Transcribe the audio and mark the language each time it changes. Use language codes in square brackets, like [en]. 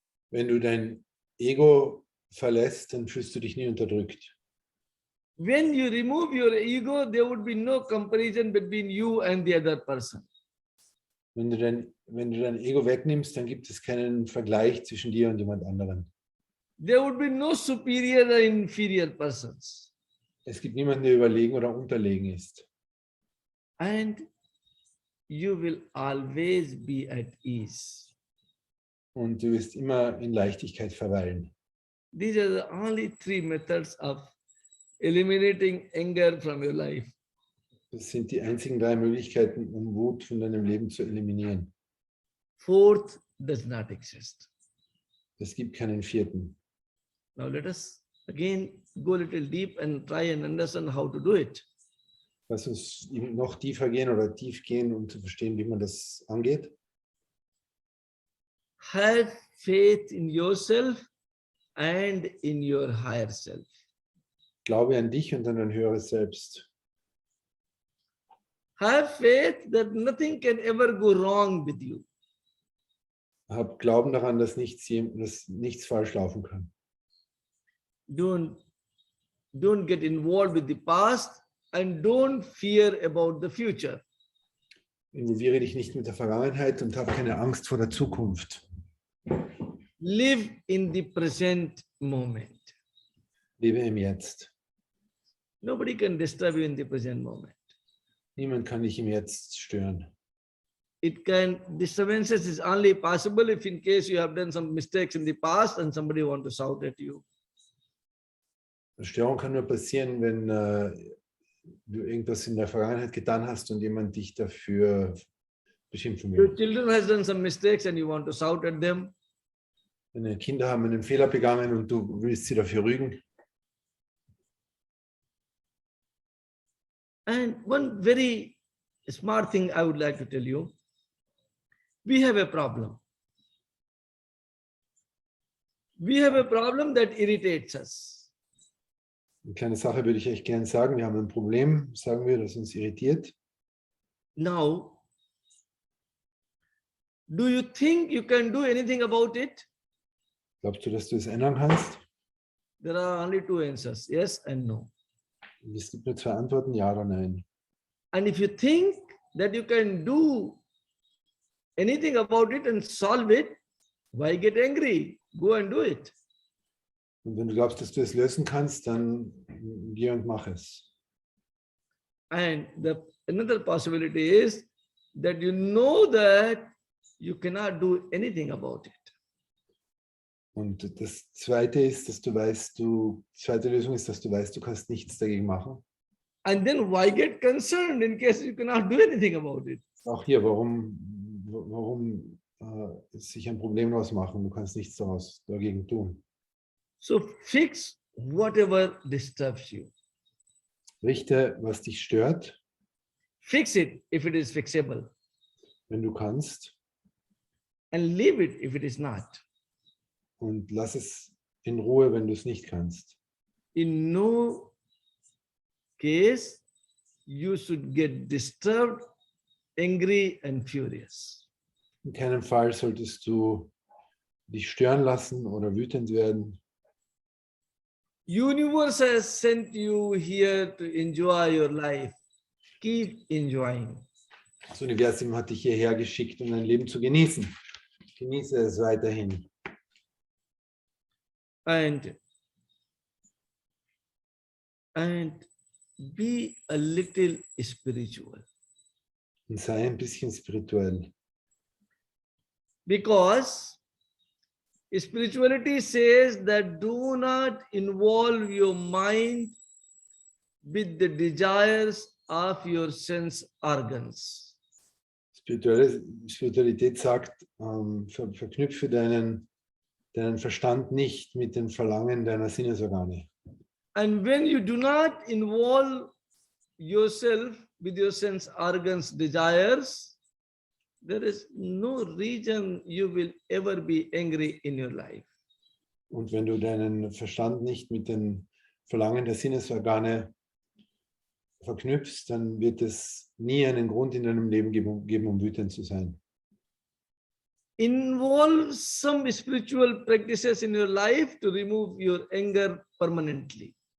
[de] Wenn du dein Ego verlässt, dann fühlst du dich nie unterdrückt. [en] When you remove your ego, there would be no comparison between you and the other person. [de] Wenn du dein Ego wegnimmst, dann gibt es keinen Vergleich zwischen dir und jemand anderen. [en] There would be no superior or inferior persons. [de] Es gibt niemanden, der überlegen oder unterlegen ist. [en] And you will always be at ease. [de] Und du wirst immer in Leichtigkeit verweilen. [en] These are the only three methods of eliminating anger from your life. [de] Das sind die einzigen 3 Möglichkeiten, um Wut von deinem Leben zu eliminieren. [en] Fourth does not exist. [de] Es gibt keinen 4. [en] Now let us again go a little deep and try and understand how to do it. [de] Lass uns noch tiefer gehen oder tief gehen, um zu verstehen, wie man das angeht. [en] Have faith in yourself and in your higher self. [de] Glaube an dich und an dein höheres Selbst. [en] Have faith that nothing can ever go wrong with you. [de] Hab Glauben daran, dass nichts falsch laufen kann. [en] Don't get involved with the past and don't fear about the future. [de] Involviere dich nicht mit der Vergangenheit und hab keine Angst vor der Zukunft. [en] Live in the present moment. [de] Lebe im Jetzt. [en] Nobody can disturb you in the present moment. [de] Niemand kann dich im Jetzt stören. [en] Disturbances is only possible if in case you have done some mistakes in the past and somebody want to shout at you. [de] Störung kann nur passieren, wenn du irgendwas in der Vergangenheit getan hast und jemand dich dafür beschimpfen will. [en] Your children has done some mistakes and you want to shout at them. [de] Deine Kinder haben einen Fehler begangen und du willst sie dafür rügen. [en] And one very smart thing I would like to tell you. We have a problem. We have a problem that irritates us. [de] Eine kleine Sache würde ich euch gerne sagen. Wir haben ein Problem, sagen wir, das uns irritiert. [en] Now, do you think you can do anything about it? [de] Glaubst du, dass du es ändern kannst? [en] There are only 2 answers, yes and no. [de] Es gibt nur 2 Antworten, ja oder nein. [en] And if you think that you can do anything about it and solve it, why get angry? Go and do it. [de] Und wenn du glaubst, dass du es lösen kannst, dann geh und mach es. [en] And another possibility is that you know that you cannot do anything about it. [de] Und das zweite ist, dass du weißt, zweite Lösung ist, dass du weißt, du kannst nichts dagegen machen. [en] And then why get concerned in case you cannot do anything about it? [de] Auch hier, warum sich ein Problem daraus machen? Du kannst nichts dagegen tun. [en] So fix whatever disturbs you. [de] Richte, was dich stört, [en] Fix it if it is fixable. [de] wenn du kannst, [en] And leave it if it is not. [de] und lass es in Ruhe, wenn du es nicht kannst. [en] In no case you should get disturbed, angry and furious. [de] In keinem Fall solltest du dich stören lassen oder wütend werden. [en] Universe has sent you here to enjoy your life. Keep enjoying. [de] Das Universum hat dich hierher geschickt, um dein Leben zu genießen. Genieße es weiterhin. [en] And be a little spiritual. [de] Und sei ein bisschen spirituell. [en] Because spirituality says that do not involve your mind with the desires of your sense organs. [de] Spiritualität sagt, verknüpfe deinen Verstand nicht mit den Verlangen deiner Sinnesorgane. [en] And when you do not involve yourself with your sense organs, desires, there is no reason you will ever be angry in your life. [de] Und wenn du deinen Verstand nicht mit den Verlangen der Sinnesorgane verknüpfst, dann wird es nie einen Grund in deinem Leben geben, um wütend zu sein. [en] Involve some spiritual practices in your life to remove your anger permanently.